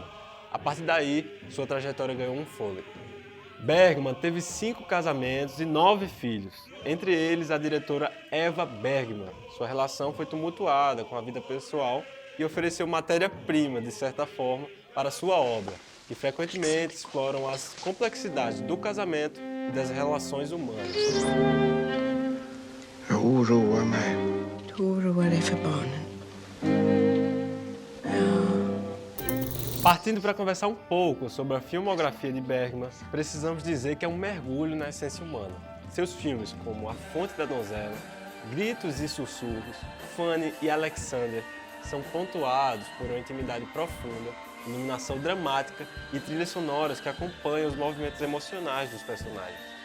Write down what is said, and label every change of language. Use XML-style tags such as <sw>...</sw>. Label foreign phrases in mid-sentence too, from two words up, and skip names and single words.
<pt>A partir daí, sua trajetória ganhou um fôlego. Bergman teve 5 casamentos e 9 filhos, entre eles a diretora Eva Bergman. Sua relação foi tumultuada com a vida pessoal e ofereceu matéria-prima, de certa forma, para sua obra, que frequentemente exploram as complexidades do casamento e das relações humanas.</pt> <sv>Jag oroar mig. Du oroar dig för barnen.</sv> <pt>Partindo para conversar um pouco sobre a filmografia de Bergman, precisamos dizer que é um mergulho na essência humana. Seus filmes como A Fonte da Donzela, Gritos e Sussurros, Fanny e Alexander são pontuados por uma intimidade profunda, iluminação dramática e trilhas sonoras que acompanham os movimentos emocionais dos personagens.</pt>